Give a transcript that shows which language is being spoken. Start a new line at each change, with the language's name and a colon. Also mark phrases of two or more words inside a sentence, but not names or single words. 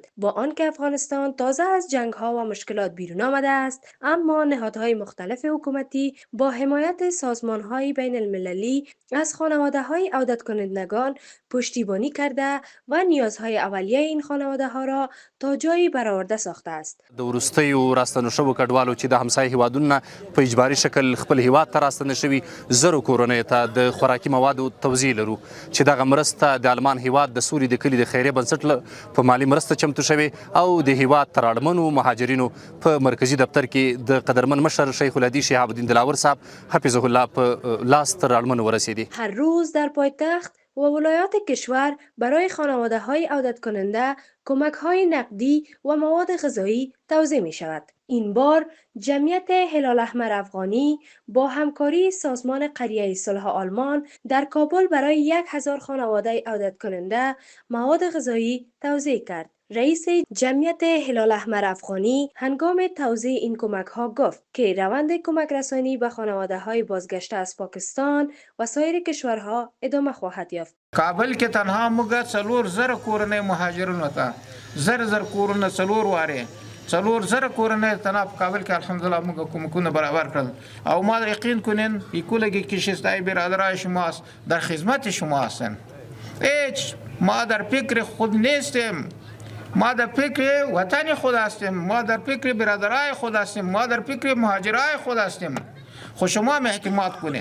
Persian: با آنکه افغانستان تازه از جنگ ها و مشکلات بیرون آمده است، اما نهادهای مختلف حکومتی با حمایت سازمان های بین المللی از خانواده های عودت کنندگان پشتیبانی کرده و نیازهای اولیه این خانواده ها را تا جایی برآورده ساخته است.
Pashto: د وروستیو راستنو شوو کډوالو چې د همسایه هیوادونو په اجباري شکل خپل هیواد ته راستنه شوي زرو کورنیو ته د خوراکي موادو توزیع لرو چې دغه مرسته د المان هیواد د سوري د کلي د خیریه بنسټ په مالي مرسته چمتو شوې او د هیواد تر اړمنو مهاجرینو په مرکزي دفتر کې د قدرمن مشر شیخ الهدي شهاب الدین دلاور صاحب
Arabic: حفظه الله
Pashto: په لاس تر اړمنو ورسېدي.
Persian: هر روز در پایتخت و ولایات کشور برای خانواده های عودت کننده کمک های نقدی و مواد غذایی توزیع می شود. این بار جمعیت هلال احمر افغانی با همکاری سازمان قریه صلح آلمان در کابل برای 1000 خانواده عودت کننده مواد غذایی توزیع کرد. رئیس جمعیت هلال احمر افغانی هنگام توزیع این کمک ها گفت که روند کمک رسانی به خانواده های بازگشته از پاکستان و سایر کشورها ادامه خواهد یافت.
Pashto: کابل کې تنها موږ 4000 کورنۍ مهاجرینو ته زر کورونه 4000 کورنۍ تنها په کابل کې الحمدلله موږ کومکونه برابر کړل او
Persian: ما یقین کنین یکولگی کشستای برادرای شما در خدمت شما هستند. هیچ ما در فکر خود نیستیم، ما در فکر وطن خود هستیم، ما در فکر برادرای خود هستیم، ما در فکر مهاجرای خود هستیم. خود شما هم اعتماد کنین.